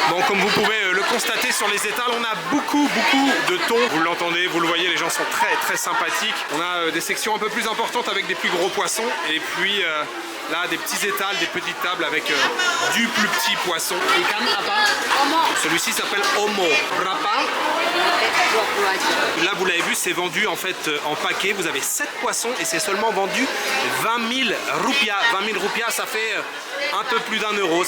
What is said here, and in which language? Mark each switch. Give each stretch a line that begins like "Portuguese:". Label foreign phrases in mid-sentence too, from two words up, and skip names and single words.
French: comme vous pouvez le constater sur les étals, on a beaucoup de thon. Vous l'entendez, vous le voyez, les gens sont très sympathiques. On a des sections un peu plus importantes avec des plus gros poissons. Et puis là, des petits étals, des petites tables avec du plus petit poisson.
Indonesian: Ikan apa?
French: Celui-ci s'appelle Omo. Berapa? Là, vous l'avez vu, c'est vendu en fait en paquet. Vous avez 7 poissons et c'est seulement vendu 20 000 rupiah. 20 000 rupiah, ça fait un peu plus d'1 euro.